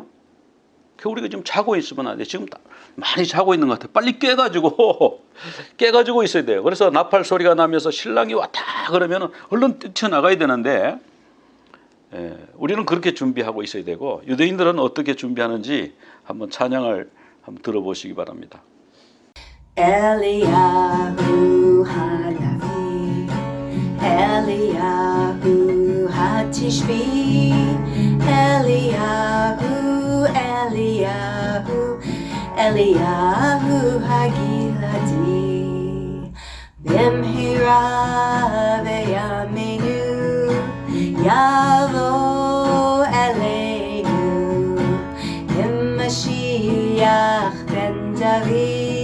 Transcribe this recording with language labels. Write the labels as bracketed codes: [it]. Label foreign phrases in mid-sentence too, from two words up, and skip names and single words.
[ko] 그 우리가 지금 자고 있으면 안 돼. 지금 많이 자고 있는 것 같아. 빨리 깨가지고 있어야 돼요. 그래서 나팔 소리가 나면서 신랑이 왔다 그러면 얼른 뛰쳐나가야 되는데 우리는 그렇게 준비하고 있어야 되고 유대인들은 어떻게 준비하는지 한번 찬양을 한번 들어보시기 바랍니다. [he] אליהו הנביא, אליהו התשבי, אליהו, אליהו הגלעדי, במהרה בימינו, יבוא אלינו, משיח בן דוד.